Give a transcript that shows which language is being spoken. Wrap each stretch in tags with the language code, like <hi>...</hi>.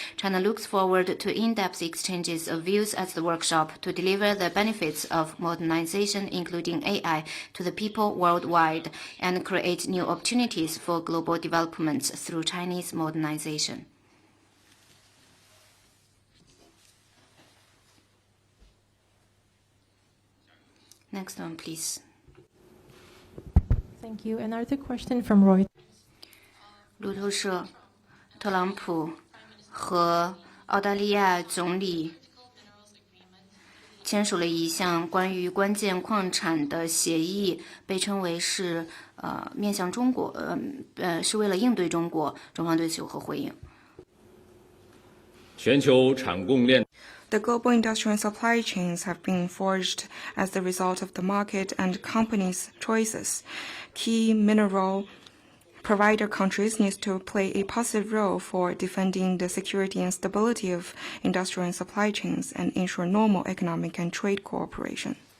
<en>China looks forward to in-depth exchanges of views at the workshop to deliver the benefits of modernization, including AI, to the people worldwide and create new opportunities for global developments through Chinese modernization. Next one, please. Thank you. Another question from Roy.</en> <zh>路透社，特朗普和澳大利亚总理签署了一项关于关键矿产的协议，被称为是面向中国，是为了应对中国。中方对此有何回应？全球产供链</zh> <en>The global industrial and supply chains have been forged as the result of the market and companies' choices. Key mineral provider countries need to play a positive role for defending the security and stability of industrial and supply chains and ensure normal economic and trade cooperation.</en>